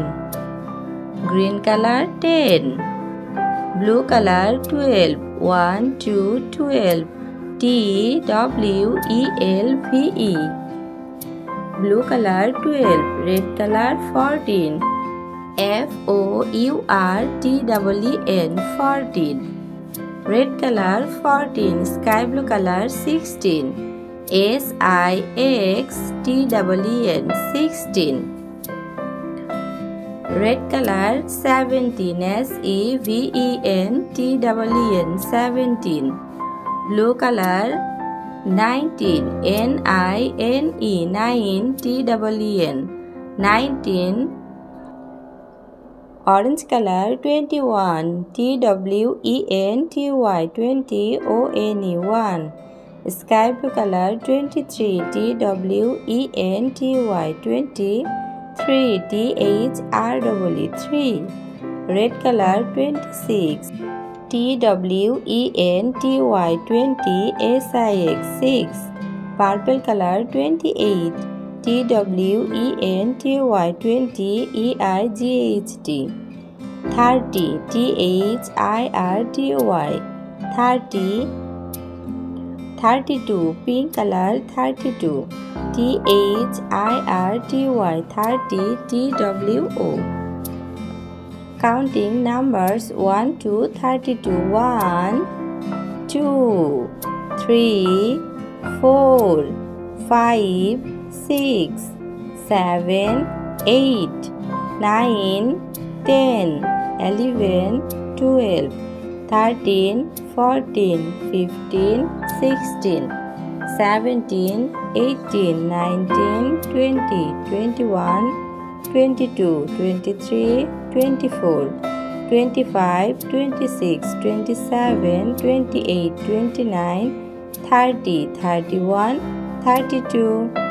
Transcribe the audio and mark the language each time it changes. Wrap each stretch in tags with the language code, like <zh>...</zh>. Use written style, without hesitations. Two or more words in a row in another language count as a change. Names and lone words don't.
<en>Green color 10. Blue color 12, 1 2 12, T-W-E-L-V-E. Blue color 12. Red color 14, F-O-U-R-T-E-N, 14. Red color 14. Sky blue color 16, S-I-X-T-E-N, 16. Red color 17, S-E-V-E-N-T-E-N, 17. Blue color 19, N-I-N-E, 9, T-E-N, 19. Orange color 21, T-W-E-N-T-Y, 20, O-N-E, 1. Sky blue color 23, T-W-E-N-T-Y, 23, T-H-R-E-E, 3. Red color 26, T-W-E-N-T-Y, 20, S-I-X, 6. Purple color 28, T-W-E-N-T-Y, 20, E-I-G-H-T, 30, T-H-I-R-T-Y, 30. 32. Pink color 32, T-H-I-R-T-Y, 30, T-W-O. Counting numbers 1 to 32. 1 2 3 4 5 6 7 8 9 10 11 12 13 14 15 16 17 18 19 20 21 22 23 24 25 26 27 28 29 30 31 32</en>